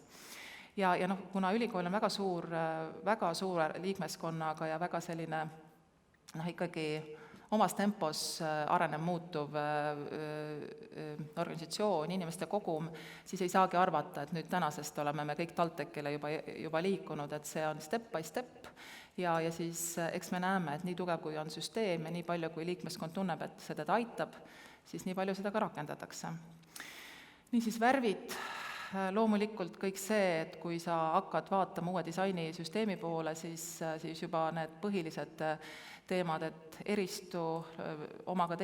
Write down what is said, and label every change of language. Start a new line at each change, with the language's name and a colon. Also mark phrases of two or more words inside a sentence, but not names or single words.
Estonian: Ja kuna ülikool on väga suure liikmeskonnaga ja väga selline ikkagi omas tempos arenev muutuv organisatsioon, inimeste kogum, siis ei saagi arvata, et nüüd tänasest oleme me kõik TalTechile juba liikunud, et see on
English: step by step
Estonian: ja siis eks me näeme, et nii tugev kui on süsteem ja nii palju, kui liikmeskond tunneb, et see teda aitab, siis nii palju seda ka rakendatakse. Niisiis värvid, loomulikult kõik see, et kui sa hakkad vaatama uue disainisüsteemi poole, siis juba need põhilised teemad, et eristu oma ka